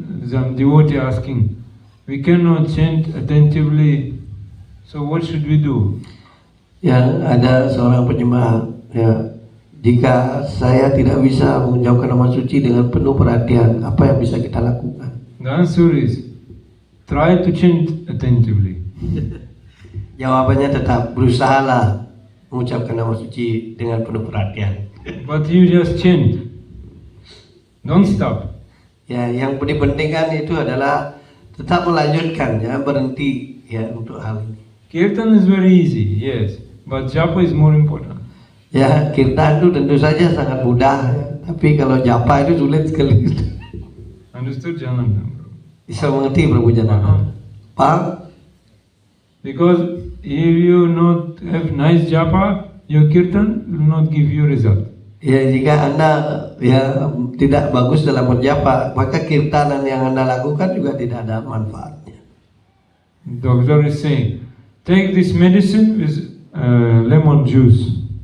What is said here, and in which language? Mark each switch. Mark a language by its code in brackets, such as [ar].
[en] Some devotee asking, we cannot chant attentively, so what should we do? [id] Ya, ada seorang penyembah ya, jika saya tidak bisa mengucapkan nama suci dengan penuh perhatian, apa yang bisa kita lakukan? [en] The answer is, try to chant attentively. [id] Jawabannya tetap berusahalah mengucapkan nama suci dengan penuh perhatian. [en] But you just chant. Don't stop. [id] Ya, yang dipentingkan itu adalah tetap melanjutkan, ya, berhenti ya untuk hal ini. [en] Kirtan is very easy, yes, but japa is more important. [id] Ya, kirtan itu tentu saja sangat mudah, ya. Tapi kalau japa itu sulit sekali. [en] Understood, Janardhan? [id] Bisa mengerti Prabhu Janardana? Paham? [en] Because if you not have nice japa, your kirtan will not give you result. [id] Ya, jika Anda ya tidak bagus dalam berjapa, maka kirtanan yang Anda lakukan juga tidak ada manfaatnya. [en] Doctor is saying, take this medicine with lemon juice.